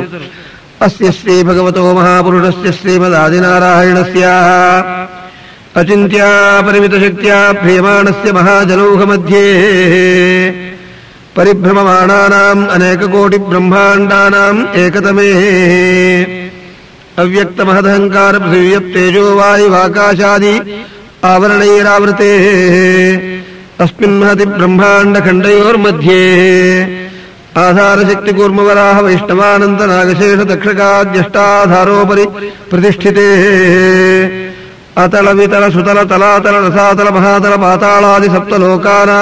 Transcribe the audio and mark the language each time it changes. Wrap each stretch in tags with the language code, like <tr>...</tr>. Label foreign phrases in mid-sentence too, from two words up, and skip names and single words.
<sa>ಅಸ್ಯ ಶ್ರೀ ಭಗವತೋ ಮಹಾಪುರುಷಸ್ಯ ಶ್ರೀಮದಾದಿನಾರಾಯಣಸ್ಯ ಅಚಿಂತ್ಯ ಪರಿಮಿತ ಶಕ್ತಿಯ ಪ್ರಿಯಮಾಣಸ್ಯ ಮಹಾಜನೌಘ ಮಧ್ಯೆ ಪರಿಭ್ರಮಮಾಣಾನಾಂ ಅನೇಕ ಕೋಟಿ ಬ್ರಹ್ಮಾಂಡಾನಾಂ ಏಕತಮೇ ಅವ್ಯಕ್ತ ಮಹದಹಂಕಾರ ಪೃಥಿವ್ಯಪ್ತೇಜೋ ವಾಯುವಾಕಾಶಾದಿ ಆವರಣೈರಾವೃತೆ ಅಸ್ಮಿನ್ ಮಹತಿ ಬ್ರಹ್ಮಾಂಡ ಖಂಡಯೋರ್ಮಧ್ಯೆ ಆಧಾರಶಕ್ತಿ ಕೂರ್ಮವರಾಹ ವೈಷ್ಣವಾನಂತ ನಾಗಶೇಷ ತಕ್ಷಕಾದ್ಯಷ್ಟಾಧಾರೋಪರಿ ಪ್ರತಿಷ್ಠಿತೆ ಅತಳ ವಿತಲ ಸುತಲ ತಲಾತಲ ರಸಾತಲ ಮಹಾತಲ ಪಾತಾಳಾದಿ ಸಪ್ತಲೋಕಾನಾಂ</sa>